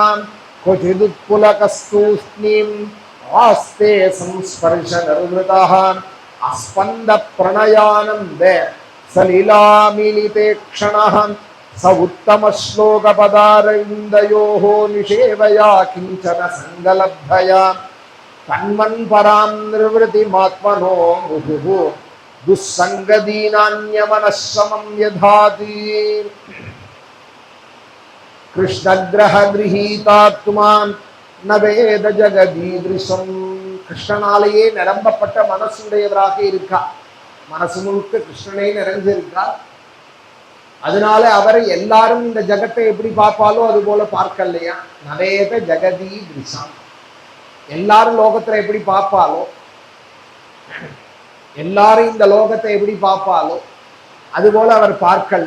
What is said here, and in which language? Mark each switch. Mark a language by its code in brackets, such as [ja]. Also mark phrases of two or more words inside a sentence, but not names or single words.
[sa] क्वचिदुत्पुलकस्तूष्णीम् आस्ते संस्पर्शनिर्वृतः अस्पन्दप्रणयानन्दे सलीलामीलिते क्षणः स उत्तमश्लोकपदारविन्दयोः निषेवया किञ्चन सङ्गलब्धया तन्मन्परां निर्वृतिमात्मनो मुहुः दुःसङ्गदीनान्यमनश्रमं यधाति. कृष्णग्रह गृहीतात्मान् नवेद जगदीदृशम्. [ta] கிருஷ்ணனாலேயே நிரம்பப்பட்ட மனசுடையவராக இருக்கா. மனசு முழுக்க கிருஷ்ணனே நிறைஞ்சிருக்கார். அதனால அவர் எல்லாரும் இந்த ஜகத்தை எப்படி பார்ப்பாலோ அது போல பார்க்கலையா. [sa] नवेद जगदि दृशम्. [ta] எல்லாரும் லோகத்துல எப்படி பார்ப்பாலோ, எல்லாரும் இந்த லோகத்தை எப்படி பார்ப்பாலோ அது போல அவர் பார்க்கல்.